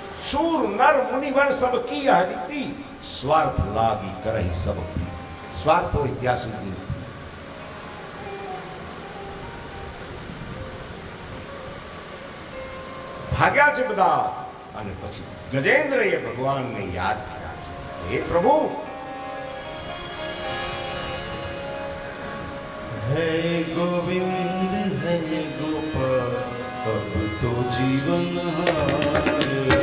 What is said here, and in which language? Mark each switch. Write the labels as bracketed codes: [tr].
[hi] सूर नर मुनिवर सब की हरिति, स्वार्थ लागी करही सब प्रीति. स्वार्थ हो [gu] ત્યાં સુધી ભાગ્યા છે બધા. અને પછી ગજેન્દ્રએ ભગવાનને યાદ કર્યા છે. હે પ્રભુ, [hi] है गोविंद है गोपाल, अब तो जीवन हारे.